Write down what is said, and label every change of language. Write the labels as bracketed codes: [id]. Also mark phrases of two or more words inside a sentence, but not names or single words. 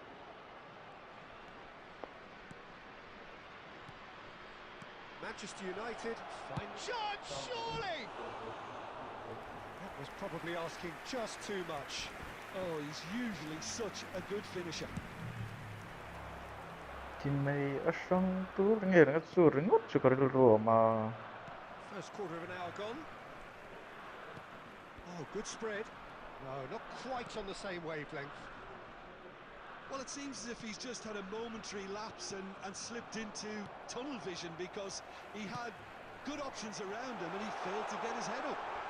[en] Manchester United find shot, surely! That was probably asking just too much. Oh, he's usually such a good finisher. Timei asang tu ringat suringot sukaril Roma. First quarter of an hour gone. Oh, good spread. No, not quite on the same wavelength. Well, it seems as if he's just had a momentary lapse and slipped into tunnel vision, because he had good options around him and he failed to get his head up.